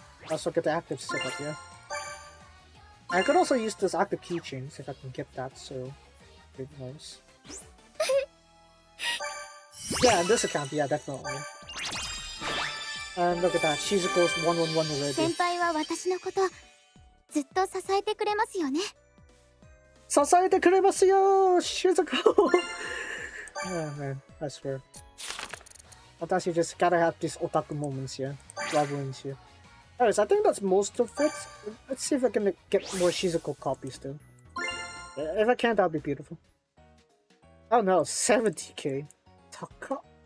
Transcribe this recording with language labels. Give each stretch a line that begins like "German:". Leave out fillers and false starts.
English: Also get the active set up, yeah. I could also use those active keychains if I can get that, so pretty nice. Yeah, in this account, yeah, definitely. And look at that, Shizuko's 111 already.
Japanese: 先輩は私のことずっと支えてくれますよね。支えてくれますよ、Shizuko!
English: Oh man, I swear. 私 just gotta have these otaku moments here, rivalries here. Anyways, I think that's most of it. Let's see if I can get more Shizuko copies though. If I can, that'd be beautiful. Oh no, 70k. Taka.